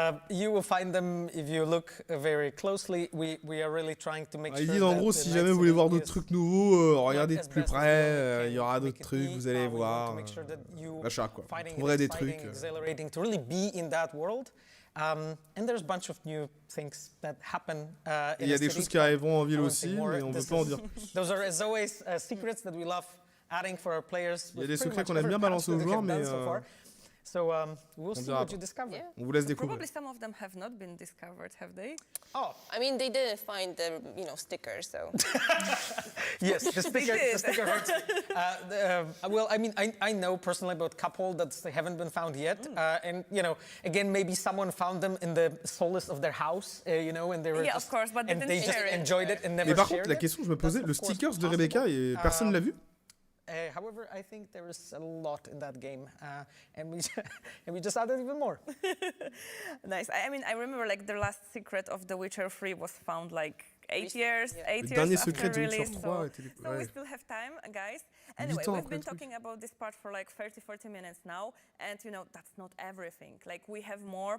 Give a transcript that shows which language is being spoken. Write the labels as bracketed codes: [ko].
[en] You will find them if you look very closely. We are really trying to make sure. [fr] Il dit en gros, si jamais vous voulez voir d'autres trucs nouveaux, regardez de plus près. Il y aura d'autres trucs, vous allez voir. L'achat, quoi. Vous trouverez des trucs. [en] To really be in that world. And there's a bunch of new things that happen. [fr] Il y a des choses qui arriveront en ville aussi, mais on ne veut pas en dire plus. [en] Those are as always secrets that we love. [fr] Il y a des secrets qu'on aime bien balancer aux joueurs, mais [en] so we'll see what you discover. [fr] On vous laisse découvrir. [en] Probably some of them have not been discovered, have they? Oh, I mean, they didn't find the stickers, so. Yes, the sticker hurts. Well, I mean, I know personally about a couple that they haven't been found yet, and again, maybe someone found them in the solace of their house, and they were of course, but and they just enjoyed it and never shared it. [fr] Et par contre, la question que je me posais, le stickers de Rebecca, et personne l'a vu? [en] However, I think there is a lot in that game, and we just added even more. Nice. I mean, I remember like the last secret of The Witcher 3 was found like 8 years secret after release. So we still have time, guys. Anyway, we've been talking about this part for like 30-40 minutes now, and that's not everything. Like we have more.